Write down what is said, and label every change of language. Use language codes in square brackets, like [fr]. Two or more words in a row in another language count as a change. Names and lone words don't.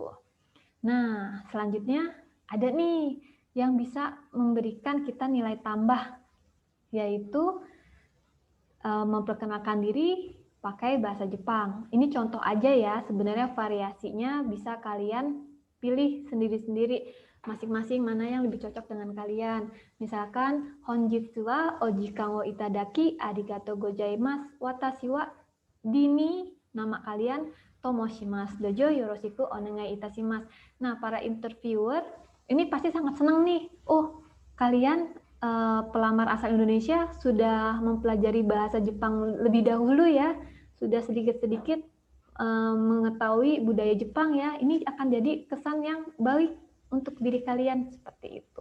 [id] Nah, selanjutnya ada nih yang bisa memberikan kita nilai tambah, yaitu memperkenalkan diri pakai bahasa Jepang. Ini contoh aja ya, sebenarnya variasinya bisa kalian pilih sendiri-sendiri, masing-masing mana yang lebih cocok dengan kalian. Misalkan, [ja] 本日はお時間をいただきありがとうございます、私はDini, [id] nama kalian [ja] と申します、どうぞよろしくお願いいたします. [id] Nah, para interviewer ini pasti sangat senang nih. Oh, kalian pelamar asal Indonesia sudah mempelajari bahasa Jepang lebih dahulu ya, sudah sedikit-sedikit mengetahui budaya Jepang ya. Ini akan jadi kesan yang baik untuk diri kalian, seperti itu.